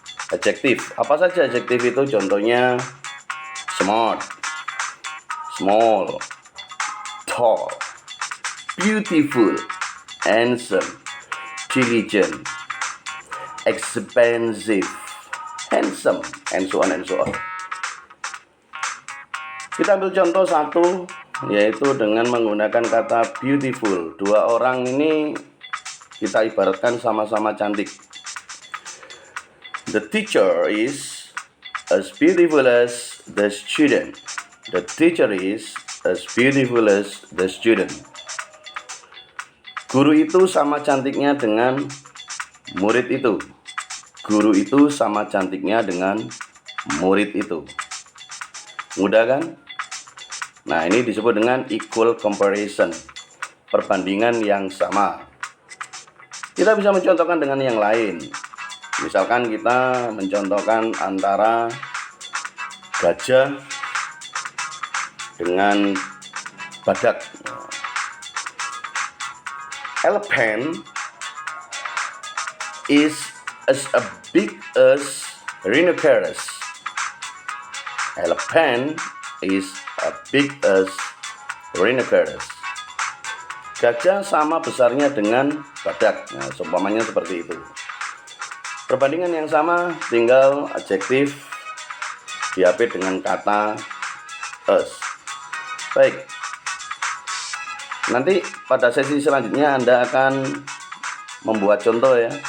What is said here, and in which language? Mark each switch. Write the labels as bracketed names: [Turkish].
[Indonesian] Adjektif, apa saja adjektif itu? Contohnya smart, small, tall, beautiful, handsome, diligent, expensive, handsome, [English] and so on and so on. [Indonesian] Kita ambil contoh 1, yaitu dengan menggunakan kata beautiful. Dua orang ini kita ibaratkan sama-sama cantik. [English] The teacher is as beautiful as the student. The teacher is as beautiful as the student. [Indonesian] Guru itu sama cantiknya dengan murid itu. Guru itu sama cantiknya dengan murid itu. Mudah kan? Nah, ini disebut dengan equal comparison, perbandingan yang sama. Kita bisa mencontohkan dengan yang lain. Misalkan kita mencontohkan antara gajah dengan badak. [English] Elephant is as big as rhinoceros. Elephant is as big as rhinoceros. [Indonesian] Gajah sama besarnya dengan badak. Nah, seumpamanya seperti itu. Perbandingan yang sama, tinggal adjektif diapit dengan kata as. Baik. Nanti pada sesi selanjutnya Anda akan membuat contoh ya.